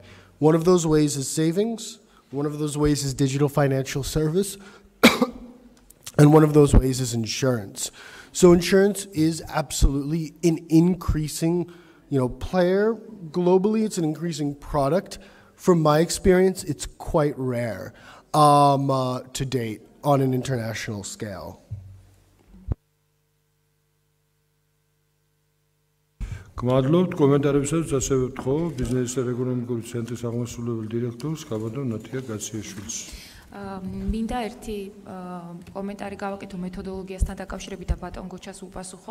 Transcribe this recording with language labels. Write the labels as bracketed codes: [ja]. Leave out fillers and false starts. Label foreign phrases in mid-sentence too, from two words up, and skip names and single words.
[en] One of those ways is savings, one of those ways is digital financial service, and one of those ways is insurance. So insurance is absolutely an increasing player globally. It's an increasing product. From my experience, it's quite rare to date on an international scale. [ka] გმადლობთ კომენტარებსაც, ასევე ვთხოვ ბიზნესის და ეკონომიკური ცენტრის აღმასრულებელ დირექტორს გაბატონ ნათია გაციაშვილს. მინდა ერთი კომენტარი გავაკეთო მეთოდოლოგიასთან დაკავშირებით და ბატონ გოჩას უპასუხო.